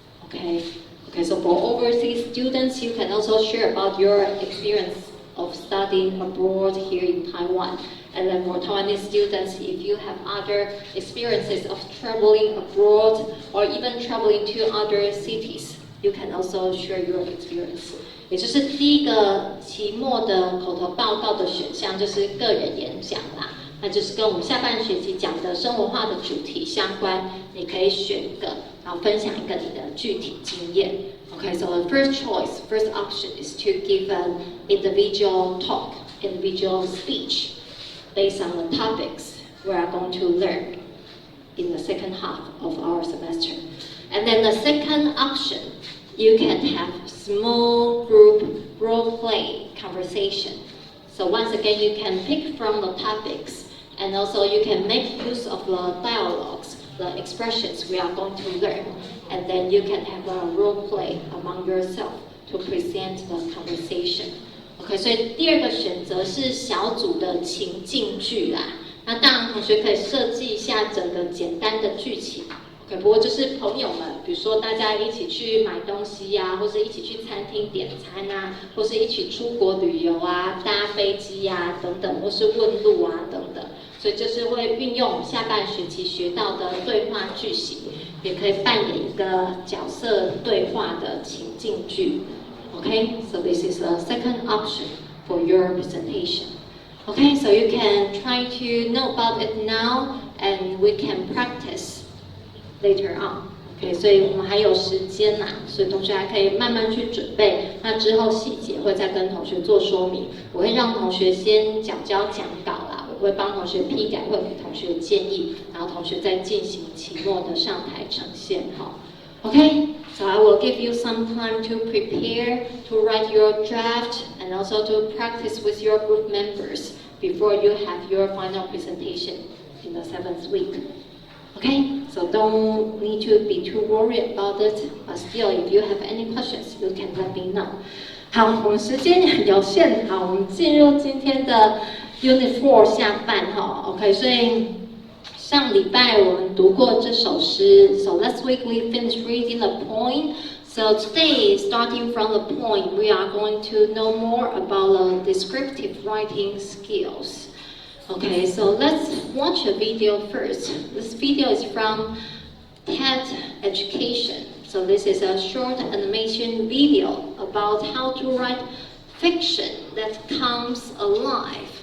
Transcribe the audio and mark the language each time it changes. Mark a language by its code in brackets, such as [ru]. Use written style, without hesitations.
[en] Okay, so for overseas students, you can also share about your experience of studying abroad here in Taiwan. And then for Taiwanese students, if you have other experiences of traveling abroad or even traveling to other cities, you can also share your experience. [zh] 也就是第一个期末的口头报告的选项就是个人演讲啦，那就是跟我们下半学期讲的生活化的主题相关，你可以选一个，然后分享一个你的具体经验。 [en] Okay, so the first choice, first option is to give an individual talk, individual speech based on the topics we are going to learn in the second half of our semester. And then the second option, you can have small group role play conversation. So once again, you can pick from the topics, and also you can make use of the dialogues, the expressions we are going to learn, and then you can have a role play among yourself to present the conversation. [zh] OK， 所以第二个选择是小组的情境剧啦。那当然，同学可以设计一下整个简单的剧情。 OK， 不过就是朋友们，比如说大家一起去买东西呀，或是一起去餐厅点餐啊，或是一起出国旅游啊，搭飞机呀等等，或是问路啊等等。所以就是会运用下半学期学到的对话句型，也可以扮演一个角色对话的情境剧。 [en] Okay, so this is the second option for your presentation. Okay, so you can try to know about it now, and we can practice later on. [zh] Okay, 所以我们还有时间啦，所以同学还可以慢慢去准备。那之后细节会再跟同学做说明。我会让同学先讲稿啦，我会帮同学批改，会给同学建议，然后同学再进行期末的上台呈现哈。 [en] Okay, so I will give you some time to prepare, to write your draft, and also to practice with your group members before you have your final presentation in the 7th week. Okay, so don't need to be too worried about it, but still, if you have any questions, you can let me know. [zh] 好，我们时间有限，好，我们进入今天的 Unit 4下半哈 ，OK， 所以上礼拜我们读过这首诗 ， [en] so last week we finished reading the poem. So today, starting from the poem, we are going to know more about the descriptive writing skills. Okay, so let's watch a video first. This video is from TED Education. So this is a short animation video about how to write fiction that comes alive.